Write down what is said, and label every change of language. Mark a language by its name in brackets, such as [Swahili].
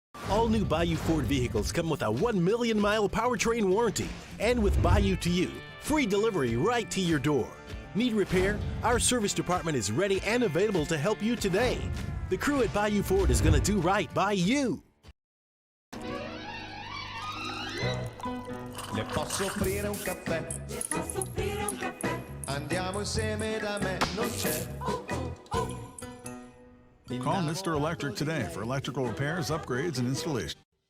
[English] All new Bayou Ford vehicles come with a 1 million mile powertrain warranty. And with Bayou to You, free delivery right to your door. Need repair? Our service department is ready and available to help you today. The crew at Bayou Ford is going to do right by you. [Italian] Le posso offrire un caffè? Le posso offrire un caffè? Andiamo insieme da me, non c'è. [English] Call Mr. Electric today for electrical repairs, upgrades, and installation.